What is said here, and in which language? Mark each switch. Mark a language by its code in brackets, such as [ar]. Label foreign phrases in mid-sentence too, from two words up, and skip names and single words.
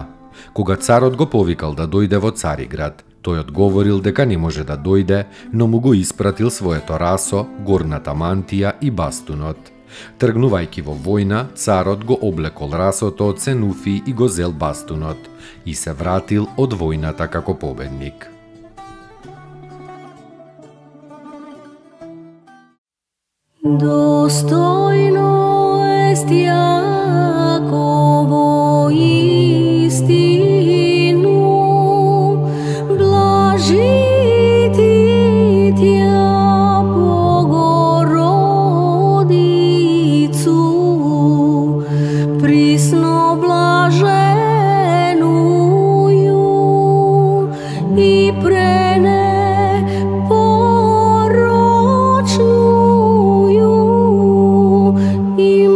[mk] Кога царот го повикал да дојде во Цариград, тој одговорил дека не може да дојде, но му го испратил своето расо, горната мантија и бастунот. Тргнувајќи во војна, царот го облекол расото од Сенуфи и го зел бастунот и се вратил од војната како победник. [cu] Достойно est Јаково истину, блажити Тја Богородицу, присно блаженују и пренепорочнују и